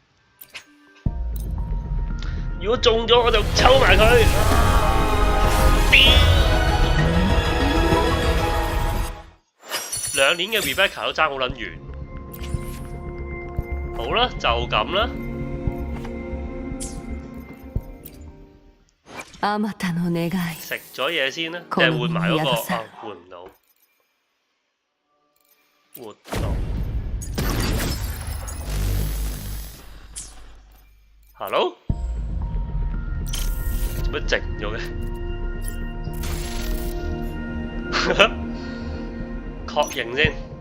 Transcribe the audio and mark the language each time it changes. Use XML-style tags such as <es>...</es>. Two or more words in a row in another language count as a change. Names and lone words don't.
<yue>如果中咗我就抽埋佢。2年嘅 Rebecca 都爭好撚遠。好啦，就咁啦。</yue> <ja>あまたの願い。</ja> <yue>食咗嘢先啦，定係換埋嗰個啊？換唔到。活動。Hello？做乜靜咗嘅？確認先。</yue>